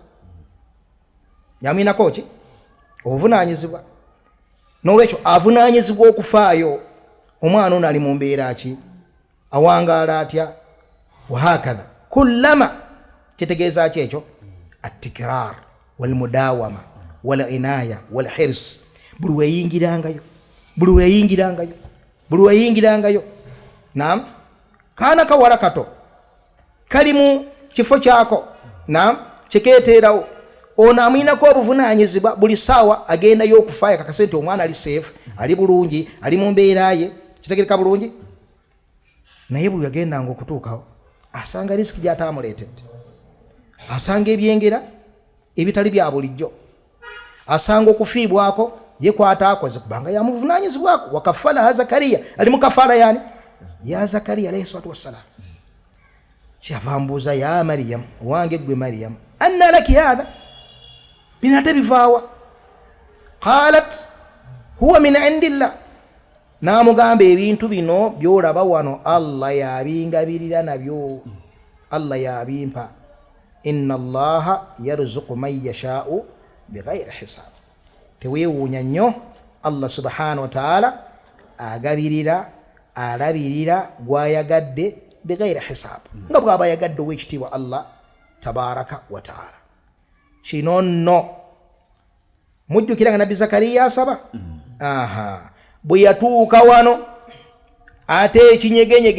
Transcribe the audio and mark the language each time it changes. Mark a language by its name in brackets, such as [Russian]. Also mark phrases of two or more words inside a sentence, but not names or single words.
[Ganda] Yamwinako ki? Obuvunaanyizibwa. N'olwekyo avunaanyizibwa okufaayo omwana ono ali mu mbeera ki? Awangaala atya? [Arabic] وهكذا كلما, [Ganda] kitegeeza ki ekyo? [Arabic] التكرار والمداومة والعناية والحرص. [Ganda] Buli weyingirangayo. Naam, kaana kawala kato kalimu kifo kyako, naam, kikeeterawo ono amwinako obuvunaanyizibwa buli saawa agenda y'okufaayo kakasente omwana ali safe, ali bulungi, ali mu mbeera ye, kitegereka bulungi. Naye buli yagendanga okutuukawo asanga risiki gy'ataamuleetedde, asanga ebyengera ebitali bya bulijjo, asanga okufiibwako ye kwataakoze kubanga yamuvunaanyizibwako. [Arabic] وكفلها زكريا, [Ganda] ali mu kafaala yani ya Zakariya [Arabic] عليه الصلاة والسلام. [Ganda] Kyava mbuuza ya Maryam, wange gwe Maryam, [Arabic] أنى لك هذا, [Ganda] binate bivaawa? [Arabic] قالت هو من عند الله. [Ganda] N'amugamba ebintu bino byolaba wano Allah yabingabirira nabyo, Allah yabimpa. [Arabic] إن الله يرزق من يشاء بغير حساب. [Ganda] Teweewuunya nnyo, [Arabic] الله سبحانه وتعالى [Ganda] agabirira, alabirira gwayagadde [Arabic] بغير حساب, [Ganda] nga bw'aba yagadde ow'ekitiibwa [Arabic] الله تبارك وتعالى. [Ganda] kino nno mujjukira nga nabbi Zakariya asaba bwe yatuuka wano ate ekinyegenyege